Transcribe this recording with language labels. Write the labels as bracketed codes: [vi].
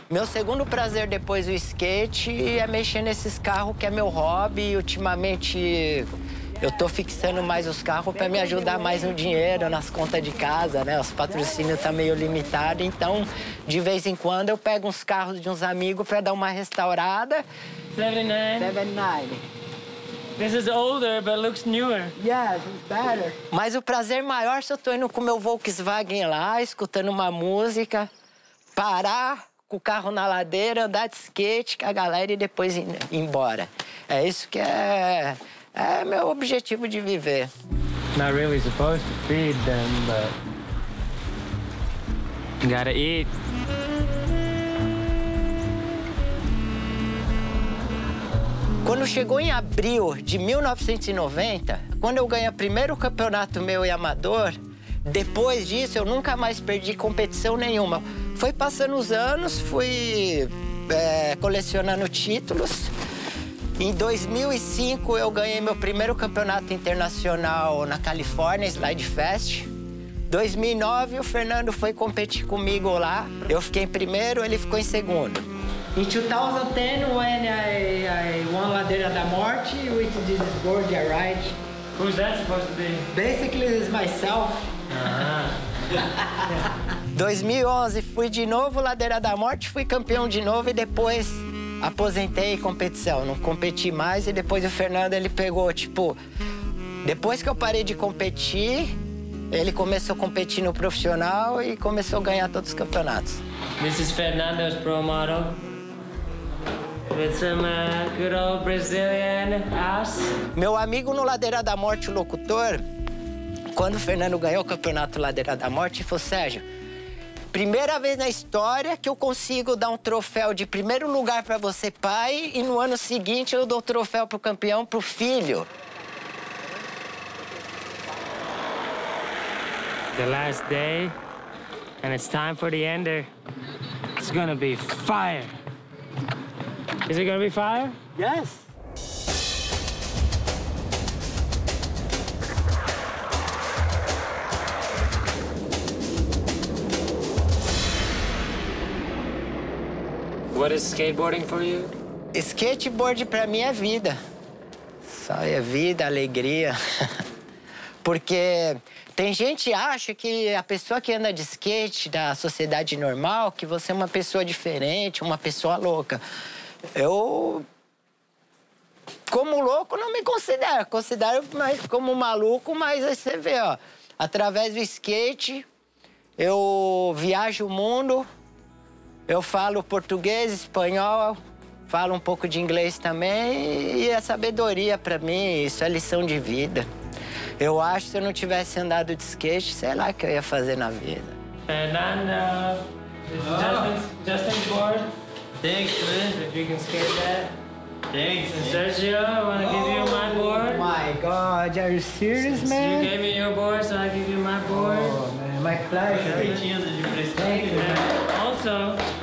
[pt] Meu segundo prazer depois do skate é mexer nesses carros, que é meu hobby. Ultimamente, eu tô fixando mais os carros pra me ajudar mais no dinheiro, nas contas de casa, né? Os patrocínios tá meio limitado. Então, de vez em quando, eu pego uns carros de uns amigos pra dar uma restaurada. 79. [en] This is older, but looks newer. Yes, it's better. [pt] Mas o prazer maior se eu tô indo com meu Volkswagen lá, escutando uma música, parar com o carro na ladeira, andar de skate com a galera e depois ir embora. É isso que é meu objetivo de viver. [en] Not really supposed to feed them, but... Gotta eat. [pt] Quando chegou em abril de 1990, quando eu ganhei o primeiro campeonato meu e amador, depois disso eu nunca mais perdi competição nenhuma. Foi passando os anos, fui colecionando títulos. Em 2005 eu ganhei meu primeiro campeonato internacional na Califórnia, Slide Fest. 2009 o Fernando foi competir comigo lá. Eu fiquei em primeiro, ele ficou em segundo. [en] In 2010, when I won Ladeira da Morte, which is this gorgeous ride. Who's that supposed to be? Basically, it's myself. Uh-huh. [pt] 2011, fui de novo Ladeira da Morte, fui campeão de novo e depois aposentei competição. Não competi mais e depois o Fernando, ele pegou, tipo... Depois que eu parei de competir, ele começou a competir no profissional e começou a ganhar todos os campeonatos. [en] This is Fernando's pro model. It's a good old Brazilian ass. [pt] Meu amigo no Ladeira da Morte, o locutor, quando o Fernando ganhou o campeonato Ladeira da Morte, falou, Sérgio, primeira vez na história que eu consigo dar um troféu de primeiro lugar pra você, pai, e no ano seguinte eu dou o troféu pro campeão, pro filho. [en] The last day, and it's time for the ender. It's gonna be fire. Is it gonna be fire? Yes. What is skateboarding for you? [pt] Skateboard pra mim é vida. Só é vida, alegria. Porque tem gente que acha que a pessoa que anda de skate da sociedade normal, que você é uma pessoa diferente, uma pessoa louca. Eu, como louco, não me considero. Considero mais como maluco, mas aí você vê, ó. Através do skate, eu viajo o mundo, eu falo português, espanhol, falo um pouco de inglês também, e é sabedoria pra mim, isso é lição de vida. Eu acho que se eu não tivesse andado de skate, sei lá o que eu ia fazer na vida. [en] Fernando, Justin Ford. Thanks, man. If you can skate that. Thanks. And Sergio, I want to give you my board. Oh my God, are you serious, Since man? You gave me your board, so I give you my board. Oh, man, my pleasure. Thank you, man. Also,